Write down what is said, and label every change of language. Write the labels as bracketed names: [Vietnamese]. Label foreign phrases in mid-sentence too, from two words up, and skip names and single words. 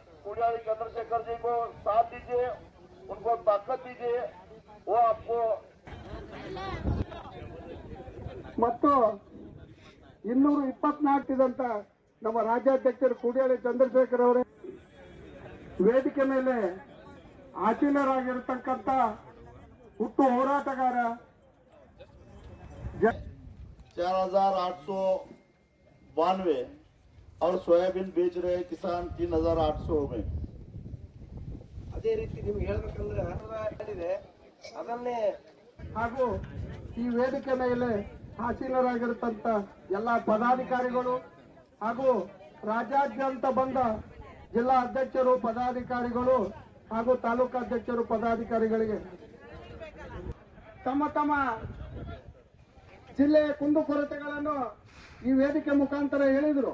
[Hindi] कुड़ियाली चंद्रशेखर जी को साथ दीजिए, उनको ताकत दीजिए, वो आपको [Kannada] ಮತ್ತು 224 ನಮ್ಮ ರಾಜ್ಯಾಧ್ಯಕ್ಷರು ಕುಡಿಯಾಳಿ ಚಂದ್ರಶೇಖರ್ ಅವರೇ ವೇದಿಕೆ ಮೇಲೆ ಆಸೀನರಾಗಿರತಕ್ಕಂತ ಹುಟ್ಟು ಹೋರಾಟಗಾರ [Hindi] 4892 और सोयाबीन बेच रहे किसान 3800 में। [Kannada] ಅದೇ ರೀತಿ ನಿಮ್ಗೆ ಹೇಳಬೇಕಂದ್ರೆ ಅದನ್ನೇ ಹಾಗೂ ಈ ವೇದಿಕೆ ಮೇಲೆ ಆಸೀನರಾಗಿರತಕ್ಕಂತ ಎಲ್ಲ ಪದಾಧಿಕಾರಿಗಳು ಹಾಗೂ ರಾಜ್ಯಾದ್ಯಂತ ಬಂದ ಜಿಲ್ಲಾ ಅಧ್ಯಕ್ಷರು ಪದಾಧಿಕಾರಿಗಳು ಹಾಗೂ ತಾಲೂಕು ಅಧ್ಯಕ್ಷರು ಪದಾಧಿಕಾರಿಗಳಿಗೆ ತಮ್ಮ ತಮ್ಮ ಜಿಲ್ಲೆಯ ಕುಂದುಕೊರತೆಗಳನ್ನು ಈ ವೇದಿಕೆ ಮುಖಾಂತರ ಹೇಳಿದರು।